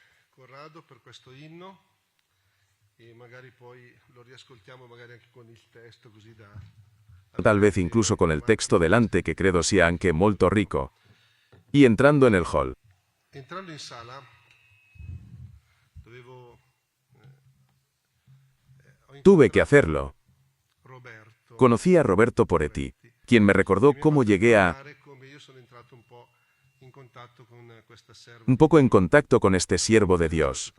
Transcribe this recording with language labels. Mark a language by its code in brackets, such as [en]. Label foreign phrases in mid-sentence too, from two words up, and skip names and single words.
[es] Tal vez incluso con el texto delante [it] que credo sia anche molto rico. [es] Y entrando en el hall. Tuve que hacerlo. Conocí a Roberto Poretti, quien me recordó cómo llegué un poco en contacto con este siervo de Dios.